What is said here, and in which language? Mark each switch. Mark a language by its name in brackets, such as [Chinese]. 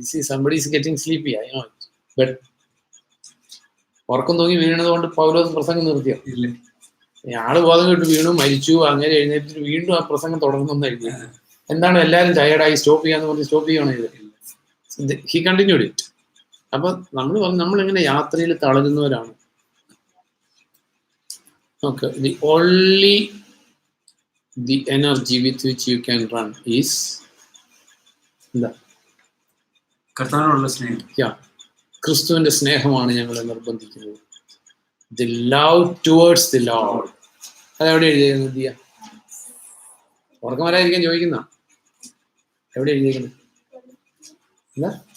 [English] Somebody is getting sleepy, I know it. [Malayalam] But ഉറക്കം തൂങ്ങി വീണത് കൊണ്ട് പൗലോസ് പ്രസംഗം നിർത്തിയോ? ആള് ബോധം കേട്ട് വീണു, മരിച്ചു, അങ്ങനെ എഴുന്നേറ്റിട്ട് വീണ്ടും ആ പ്രസംഗം തുടങ്ങുന്നതായിരിക്കും. എന്താണ് എല്ലാവരും ടയർഡായി സ്റ്റോപ്പ് ചെയ്യാന്ന് പറഞ്ഞ് സ്റ്റോപ്പ് ചെയ്യണോ? ഇത് [English] He continued it. [Malayalam] അപ്പൊ നമ്മളിങ്ങനെ യാത്രയിൽ തളരുന്നവരാണ്. [English] Okay, the only energy with which you can run is [Malayalam] കർത്താവിനോടുള്ള സ്നേഹം. ക്രിസ്തുവിന്റെ സ്നേഹമാണ് ഞങ്ങളെ നിർബന്ധിക്കുന്നത്. [English] The love towards the Lord. [Malayalam] അതെവിടെ എഴുതിയിരിക്കുന്നത്? ദിയ ഉറക്കം വരാതിരിക്കാൻ ചോദിക്കുന്ന എവിടെ എഴുതിയിരിക്കുന്നത്? എന്താ?